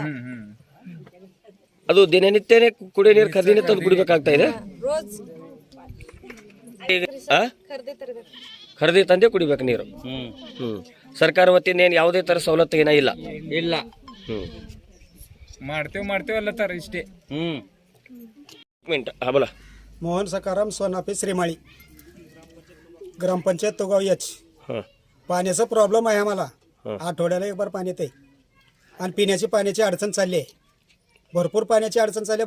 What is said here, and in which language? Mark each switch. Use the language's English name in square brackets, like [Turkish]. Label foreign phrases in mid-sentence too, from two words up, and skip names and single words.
[Kannada] ಅದು ದಿನನಿತ್ಯನೇ ಕುಡಿಯೋ ನೀರು ಖರೀದಿನೇ ತಂದು ಕುಡಿಬೇಕಾಗ್ತಾ ಇದೆ. ರೋಜ್ ಆ? ಖರೀದಿ ತರಬೇಕು. ಖರೀದಿ ತಂದೆ ಕುಡಿಬೇಕು ನೀರು. ಸರ್ಕಾರ ವತಿಯಿಂದ ಏನು ಯಾವುದೇ ತರ ಸವಲತ್ತು ಏನ ಇಲ್ಲ? ಇಲ್ಲ. ಮಾಡ್ತೇವೆ ಅಲ್ಲತ್ತಾರ ಇಷ್ಟೇ. [Marathi] मिनिट हा बोला. मोहन सकाराम सोनापे श्रीमाळी, ग्रामपंचायत तोगाव एच. हां पाण्याचा प्रॉब्लेम आहे आम्हाला. आठवड्याला एक बार पाणी येते आणि पाण्याची अडचण चालली आहे. भरपूर पाण्याची अडचण चालली आहे.